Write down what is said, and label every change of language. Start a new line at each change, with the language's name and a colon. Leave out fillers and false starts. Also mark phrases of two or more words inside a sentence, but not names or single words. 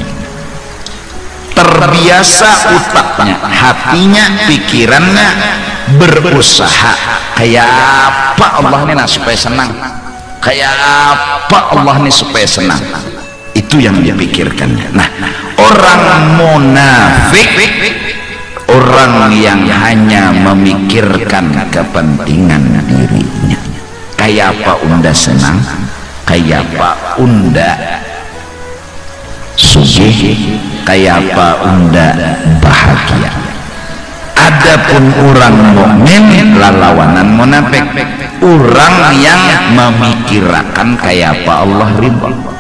Indonesian: Terbiasa otaknya, hatinya, pikirannya berusaha kayak apa Allah ini supaya senang, kayak apa Allah ini supaya senang. Itu yang dipikirkan. Nah, orang munafik, orang yang hanya memikirkan kepentingan dirinya.
Banjar: Kayak apa unda senang, kayak apa unda sugih, kayak apa unda bahagia.
Indonesian: Adapun orang mukmin lawanan munafik, orang yang memikirkan kayak apa Allah ridho.